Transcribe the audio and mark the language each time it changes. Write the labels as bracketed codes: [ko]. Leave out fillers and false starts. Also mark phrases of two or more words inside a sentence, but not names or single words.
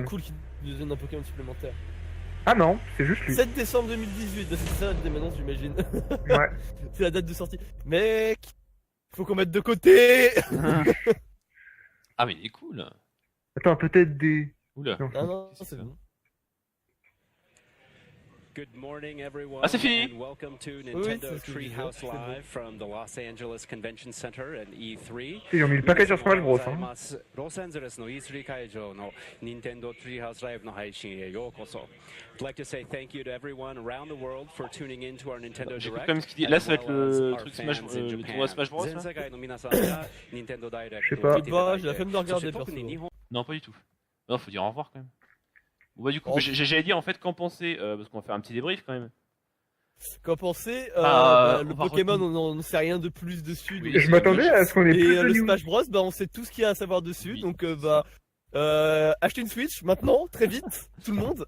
[fr] serait cool qu'il nous donne un Pokémon supplémentaire. Ah non, c'est juste lui. 7 décembre 2018, bah, c'est ça la date d'émergence, j'imagine. Ouais. C'est la date de sortie. Mec, faut qu'on mette de côté. Ah, mais il est cool. Attends, peut-être des. Oula. Non. Ah non, Qu'est-ce que c'est c'est bon. [en] Good morning, everyone. [fr] Ah, c'est fini. [en] And welcome to [fr] Oui, [en] Nintendo [fr] c'est ce que je [en] Treehouse [fr] disais, c'est bon. [en] Live from the Los Angeles Convention Center and E3. [fr] Ils ont mis le paquet sur Smash Bros. Hein. [ja] ロサンゼルスの E3 会場の Nintendo Treehouse Live の配信へようこそ。 [en] I'd like to say thank you to everyone around the world for tuning in to our Nintendo [fr] J'écoute [en] Direct. [fr] quand même ce qu'il dit. Là, ça va être [en] as well as [fr] le [en] our [fr] truc Smash, [en] fans in [fr] le [en] Japan. [fr] tournoi Smash Bros. [ja] 全 [fr] Là [ja] 世界の皆さんが Nintendo Direct [fr] Je sais pas. [ja] を見ていただいて、 [fr] J'ai la flemme de regarder, [ja] そして特に [fr] perso. [ja] 日本 [fr] Non, pas du tout. Non, faut dire au revoir quand même. Bon, bah, du coup, Oh. j'allais dire en fait qu'en penser, parce qu'on va faire un petit débrief quand même. Qu'en penser Ah, le on va Pokémon, retenir. on n'en sait rien de plus dessus. Oui, donc- Je m'attendais à ce qu'on ait Et plus de le news. Smash Bros, bah on sait tout ce qu'il y a à savoir dessus. Oui. Donc achetez une Switch maintenant, très vite, tout le monde.